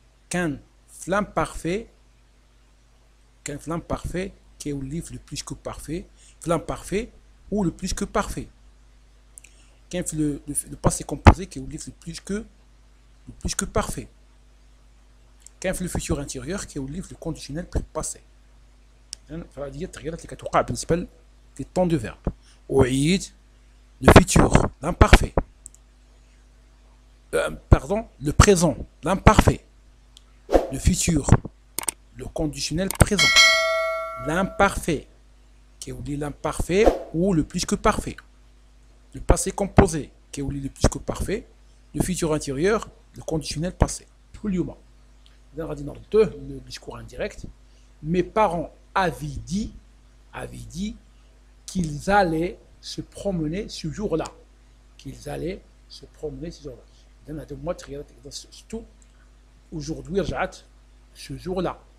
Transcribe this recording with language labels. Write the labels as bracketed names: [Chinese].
[Arabic] كان في [French] l'imparfait [Arabic] كيولي في [French] le plus que parfait في l'imparfait ou le plus que parfait. [Arabic] كان في [French] le passé composé [Arabic] كيولي في [French] le plus que parfait. [Arabic] كان في [French] le futur intérieur [Arabic] كيولي في [French] le conditionnel passé. [Arabic] فهذه هي التغييرات اللي كتوقع بالنسبه لي طون دو فيرب. أعيد [French] le futur l'imparfait pardon le présent l'imparfait le futur le conditionnel présent l'imparfait [Arabic] كيولي [French] l'imparfait ou le plus que parfait le passé composé كيولي le plus que parfait le futur intérieur le conditionnel passé. [Arabic] اليوم إذا غادي نردوه [French] le discours indirect. Mes parents avaient dit qu'ils allaient se promener ce jour-là. Qu'ils allaient se promener ce jour-là. [Arabic] إذن هذا هما التغييرات إذا شفتو [French] aujourd'hui [Arabic] رجعت [French] ce jour-là.